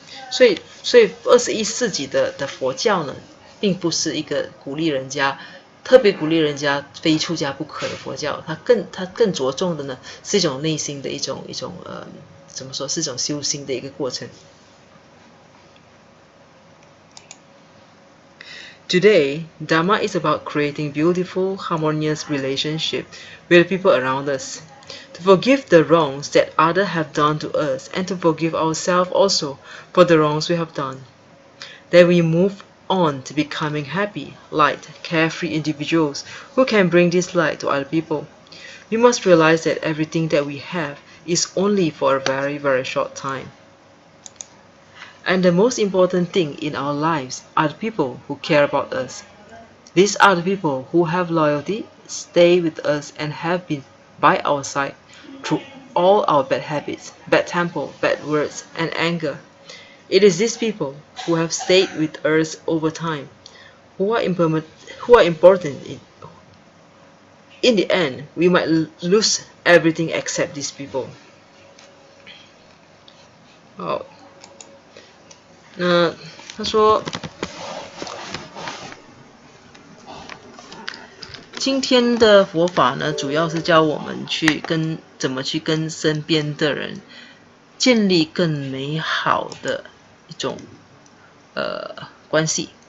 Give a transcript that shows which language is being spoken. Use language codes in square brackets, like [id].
[zh] 所以21世纪的佛教呢，并不是一个特别鼓励人家非出家不可的佛教，它更着重的呢，是一种内心的一种怎么说，是一种修心的一个过程。 [en] Today, Dharma is about creating beautiful, harmonious relationships with the people around us, to forgive the wrongs that others have done to us, and to forgive ourselves also for the wrongs we have done. Then we move on to becoming happy, light, carefree individuals who can bring this light to other people. We must realize that everything that we have is only for a very, very short time. And the most important thing in our lives are the people who care about us. These are the people who have loyalty, stay with us, and have been by our side through all our bad habits, bad temper, bad words, and anger. It is these people who have stayed with us over time, who are important. In the end, we might lose everything except these people. [zh] 好，那他说，今天的佛法呢，主要是教我们怎么去跟身边的人建立更美好的一种关系。